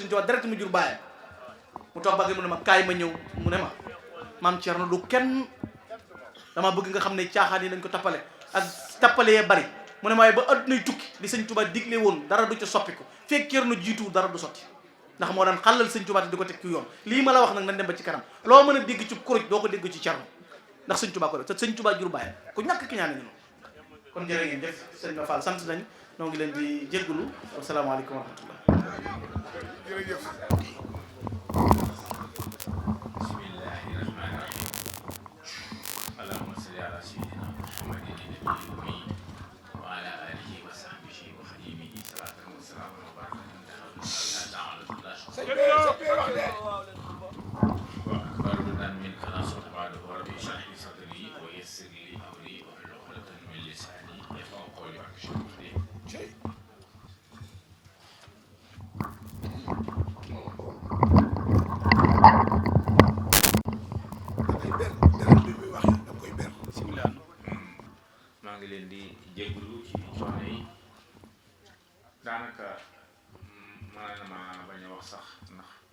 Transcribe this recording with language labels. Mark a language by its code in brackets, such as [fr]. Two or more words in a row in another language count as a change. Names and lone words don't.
[wo] sëñ Tuubaa direct mu jur bàyyam mu toog bagge mu ne ma kaay ma ñëw mu ne ma maam Thierno du kenn dama bëgg nga xam ne caaxaan yi nañ ko tappale ak tappale yee bari mu ne ma waaye ba addunay tukki li sëñ Tuubaa digle woon dara du ca soppiku fekk Thierno jiitu dara du sotti ndax moo daan xàllal sëñ Tuubaa te di ko teg ci yoon lii ma la wax nag nañ dem ba ci kanam loo mën a dégg ci kuruj doo ko dégg ci Thierno ndax sëñ Tuubaa ko def te sëñ Tuubaa jur bàyyam ku ñàkk ki ñaane ñu kon jërë ngeen def sëñ Ma Fall sant nañ noo ngi leen di jéggulu [ar] السلام عليكم ورحمة الله [wo] jërëjëf [ar] بسم الله الرحمن الرحيم اللهم صل على سيدنا محمد النبي وعلى آله وصحبه وخادمه صلاة وسلاما و بركة من كلاسو بعده رب اشرح لي صدري ويسر لي أمري واحلل عقدة من لساني يفقهوا قولي و [wo] maa ngi leen di jégalu ci coono yi daanaka mën na ma bañ a wax sax ndax